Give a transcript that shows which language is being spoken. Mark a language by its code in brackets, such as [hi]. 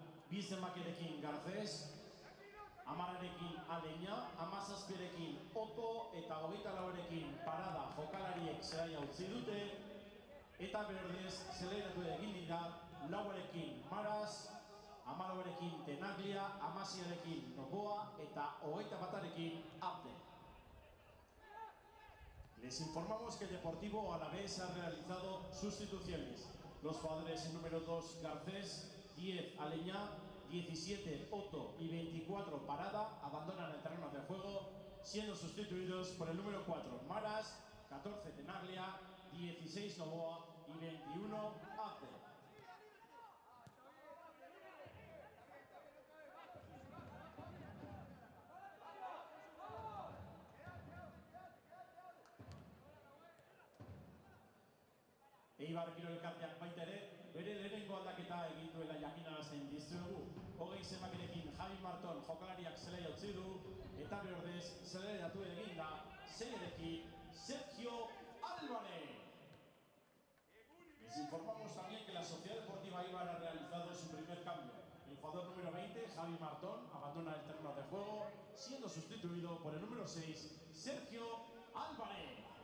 [eu] Bi zenbakirekin Garcés, 10rekin Aleña, 17rekin Otto eta 24rekin Parada jokalariek zelaia utzi dute, eta berdez zeleratu egin dira 4rekin Maras, 14rekin Tenaglia, 16rekin Novoa eta 21rekin Abde. [es] Les informamos que el Deportivo Alavés ha realizado sustituciones. Los jugadores en número 2 Garcés, 10 Aleñá, 17 Otto y 24 Parada abandonan el terreno de juego, siendo sustituidos por el número 4 Maras, 14 Tenaglia, 16 Novoa y 21 Abde. [eu] Eibar Kirolkarteak baita ere, bere lehenengo aldaketa egin duela jakinarazen dizuegu. 20 zenbakirekin Javi Marton jokalariak zelaia utzi du, eta berdez zeleratu egin da 6rekin Sergio Álvarez. [es] Les informamos también que la Sociedad Deportiva Eibar ha realizado su primer cambio. El jugador número 20, Javi Martón, abandona el terreno de juego, siendo sustituido por el número 6, Sergio Álvarez.